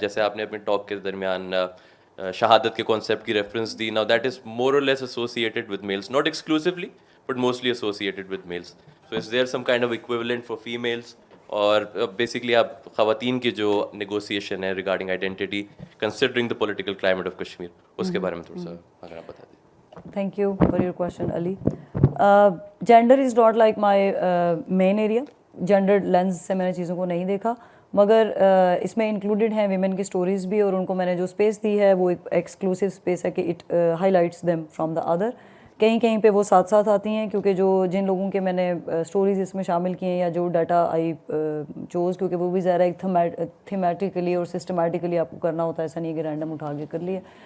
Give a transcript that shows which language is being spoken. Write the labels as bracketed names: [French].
[Urdu] جیسے آپ نے اپنے ٹاک کے درمیان شہادت کے کانسیپٹ کی reference the, [English] Now that is more or less associated with males, not exclusively but mostly associated with males. So is there some kind of equivalent for females? [Urdu] اور بیسکلی آپ خواتین کی جو نیگوسیشن ہے regarding identity [English] considering the political climate of Kashmir, [Urdu] اس کے بارے میں تھوڑا سا اگر آپ بتا دیں. [English] Thank you for your question, Ali. Gender is not like my main area. [Urdu] Gendered lens سے میں نے چیزوں کو نہیں دیکھا, مگر اس میں انکلوڈیڈ ہیں ویمن کی سٹوریز بھی, اور ان کو میں نے جو اسپیس دی ہے وہ ایک ایکسکلوسیو اسپیس ہے کہ [English] It highlights them from the other. [Urdu] کہیں کہیں پہ وہ ساتھ ساتھ آتی ہیں, کیونکہ جو جن لوگوں کے میں نے سٹوریز اس میں شامل کیے ہیں یا جو ڈیٹا [English] I choose, [Urdu] کیونکہ وہ بھی ظاہر ہے ایک تھیمیٹیکلی اور سسٹمیٹیکلی آپ کو کرنا ہوتا ہے, ایسا نہیں کہ رینڈم اٹھا کے کر لیے.